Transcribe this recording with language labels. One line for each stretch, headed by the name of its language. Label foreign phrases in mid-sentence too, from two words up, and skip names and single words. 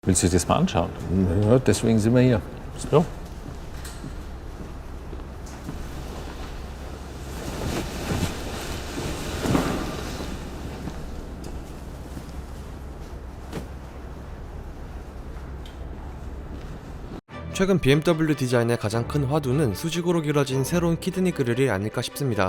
German: Willst du dir das mal anschauen? Ja, deswegen sind wir hier. So.
Korean: 최근 BMW 디자인의 가장 큰 화두는 수직으로 길어진 새로운 키드니 그릴이 아닐까 싶습니다.